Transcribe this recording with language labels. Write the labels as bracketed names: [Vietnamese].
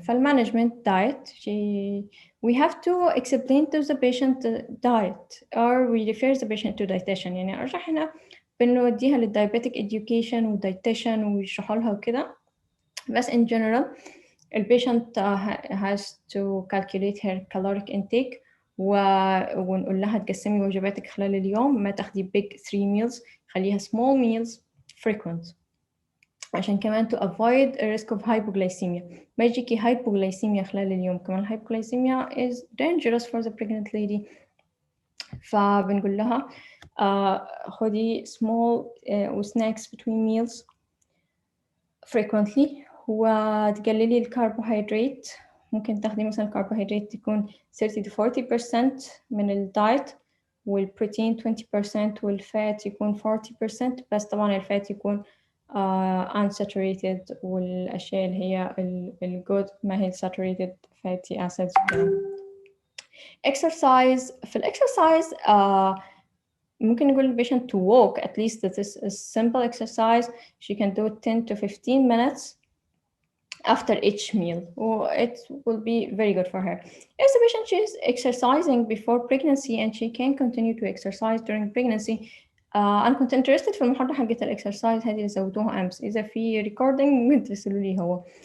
[English] فالmanagement diet we have to explain to the patient diet or we refer the patient to dietitian. [Arabic] يعني أرجح هنا بنوديها للdiabetic education وdietitian ويشرحوا لها وكده. [English] بس in general the patient has to calculate her caloric intake [Arabic] ونقول لها تقسمي وجباتك خلال اليوم، ما تاخدي [English] big 3 meals، [Arabic] خليها [English] small meals frequent [Arabic] عشان كمان [English] to avoid a risk of hypoglycemia. [Arabic] ما يجيكي [English] hypoglycemia [Arabic] خلال اليوم، كمان [English] hypoglycemia is dangerous for the pregnant lady. [Arabic] فبنقول لها خدي small snacks between meals frequently، وتقللي الكربوهيدرات. ممكن تاخدي مثلا الكربوهيدرات تكون 30 to 40% من الدايت، والبروتين 20%، والفات يكون 40%، بس طبعا الفات يكون unsaturated، والأشياء اللي هي الجود ما هي [English] saturated fatty acids. exercise. [Arabic] في الإكسرسايز ممكن نقول للبيشنت [English] to walk at least. That is a simple exercise. She can do 10 to 15 minutes after each meal. It will be very good for her. If the patient is exercising before pregnancy and she can continue to exercise during pregnancy, [Arabic] أنا كنت [English] interested [Arabic] في المحاضرة حقت الإكسرسايز هذه اللي سويتوها أمس. إذا في recording ممكن ترسلوا لي هو.